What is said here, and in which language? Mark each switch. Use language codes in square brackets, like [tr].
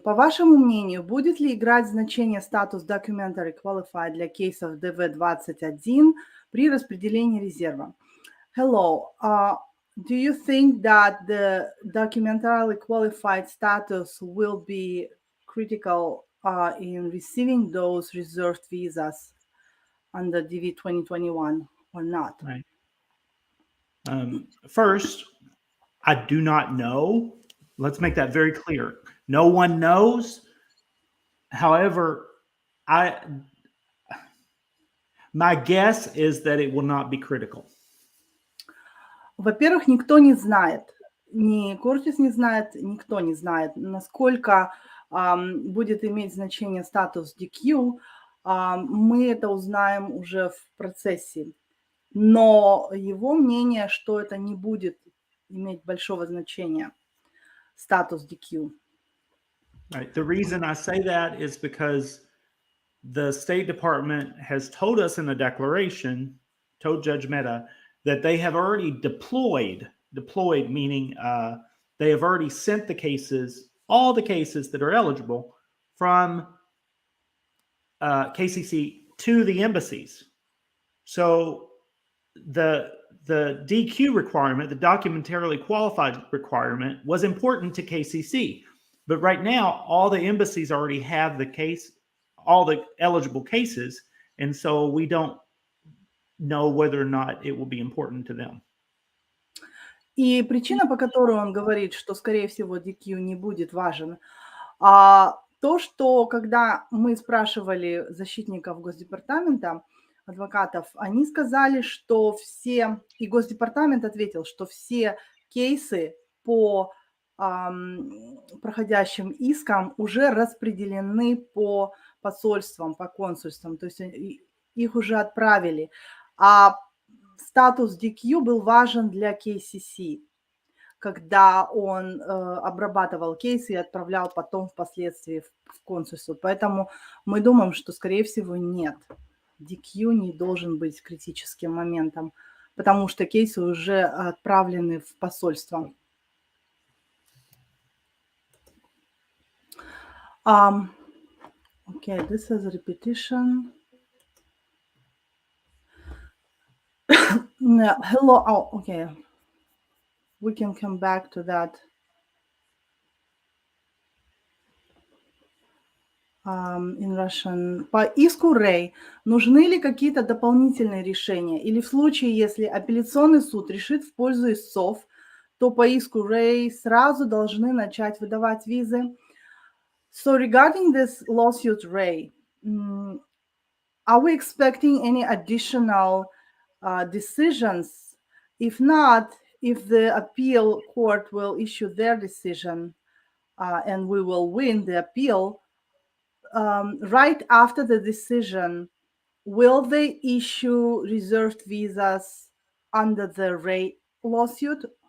[ru] По вашему мнению, будет ли играть значение статус Documentary Qualified для кейсов ДВ-21 при распределении резерва? [en] Hello. Do you think that the documentarily qualified status will be critical in receiving those reserved visas under DV 2021 or not? Right. First, I do not know. Let's make that very clear. No one knows. However, my guess is that it will not be critical. [ru] Во-первых, никто не знает, ни Кортис не знает, никто не знает, насколько будет иметь значение статус DQ. Мы это узнаем уже в процессе. Но его мнение, что это не будет иметь большого значения, статус DQ. [en] Right. The reason I say that is because the State Department has told us in the declaration, told Judge Mehta, that they have already deployed meaning they have already sent the cases, all the cases that are eligible from KCC to the embassies. So the DQ requirement, the documentarily qualified requirement, was important to KCC. But right now, all the embassies already have the case, all the eligible cases, and so we don't know whether or not it will be important to them. [ru] И причина, по которой он говорит, что, скорее всего, DQ не будет важен, то, что когда мы спрашивали защитников Госдепартамента, адвокатов, они сказали, что все, и Госдепартамент ответил, что все кейсы по проходящим искам уже распределены по посольствам, по консульствам, то есть их уже отправили. А статус DQ был важен для KCC, когда он обрабатывал кейсы и отправлял потом впоследствии в консульство. Поэтому мы думаем, что, скорее всего, нет. DQ не должен быть критическим моментом, потому что кейсы уже отправлены в посольство. [en] Okay, this is a repetition. Hello. Oh, okay. We can come back to that. In Russian. [ru] По иску Рэй нужны ли какие-то дополнительные решения? Или в случае, если апелляционный суд решит в пользу истцов, то по иску Рэй сразу должны начать выдавать визы? [en] So regarding this lawsuit, Ray, are we expecting any additional decisions? If not, if the appeal court will issue their decision and we will win the appeal, right after the decision, will they issue reserved visas under the Ray lawsuit?